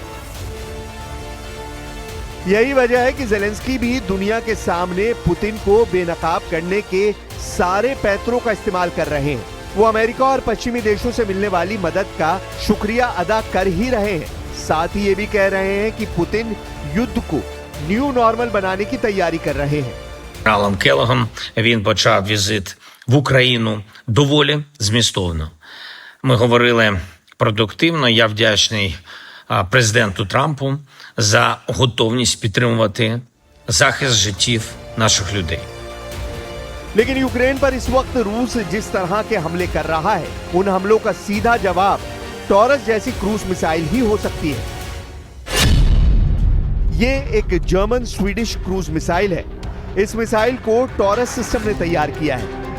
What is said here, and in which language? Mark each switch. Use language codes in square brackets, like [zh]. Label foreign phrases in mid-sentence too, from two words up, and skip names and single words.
[hi] यही वजह है कि ज़ेलेंस्की भी दुनिया के सामने पुतिन को बेनकाब करने के सारे पैतरों का इस्तेमाल कर रहे हैं। वो अमेरिका और पश्चिमी देशों से मिलने वाली मदद का शुक्रिया अदा कर ही रहे हैं। साथ ही ये भी कह रहे हैं कि पुतिन युद्ध को [en] new normal [hi] बनाने की तैयारी कर रहे हैं। [uk] Генералом Келлогом він почав візит в Україну доволі змістовно. Ми говорили продуктивно. Я вдячний президенту Трампу за готовність підтримувати захист життів наших людей. [hi] लेकिन यूक्रेन पर इस वक्त रूस जिस तरह के हमले कर रहा है, उन हमलों का सीधा जवाब टॉरस जैसी क्रूज मिसाइल ही हो सकती है। ये एक जर्मन स्वीडिश क्रूज मिसाइल है। इस मिसाइल को टॉरस सिस्टम ने तैयार किया है।